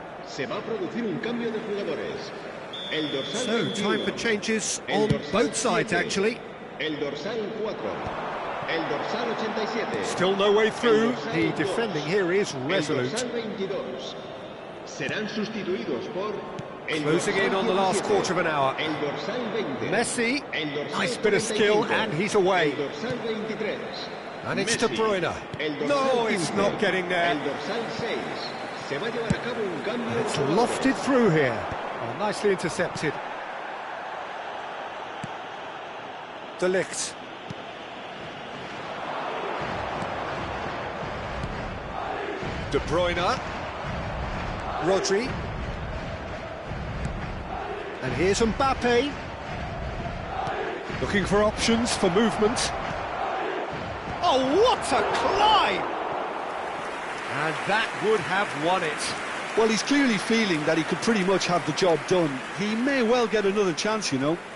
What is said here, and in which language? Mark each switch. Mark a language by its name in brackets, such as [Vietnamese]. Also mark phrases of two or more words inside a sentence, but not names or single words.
[Spanish] Se va a producir un cambio de jugadores. El dorsal [English] So, [Spanish] 21, [English] time for changes [Spanish] el [English] on [Spanish] dorsal [English] both sides, [Spanish] 7, [English] actually. [Spanish] El dorsal 4. El dorsal 87. [English] Still no way through. [Spanish] El dorsal [English] The [Spanish] 2, [English] defending here is [Spanish] El [English] resolute. [Spanish] dorsal 22. Serán sustituidos por el [English] Closing [Spanish] dorsal [English] in on the last [Spanish] 17, [English] quarter of an hour. [Spanish] El dorsal 20. [English] Messi, [Spanish] El dorsal [English] nice bit of skill, [Spanish] 35, [English] and he's away. [Spanish] El dorsal 23. [English] And it's De Messi, Bruyne. [Spanish] el dorsal [English] No, it's [Spanish] 15, [English] not getting there. [Spanish] El dorsal 6. Se va a llevar a cabo un cambio de [English] It's [Spanish] jugadores. [English] lofted through here. Oh, nicely intercepted. De Ligt. De Bruyne. Rodri. And here's Mbappe. Looking for options for movement. Oh, what a climb! And that would have won it. Well, he's clearly feeling that he could pretty much have the job done. He may well get another chance, you know.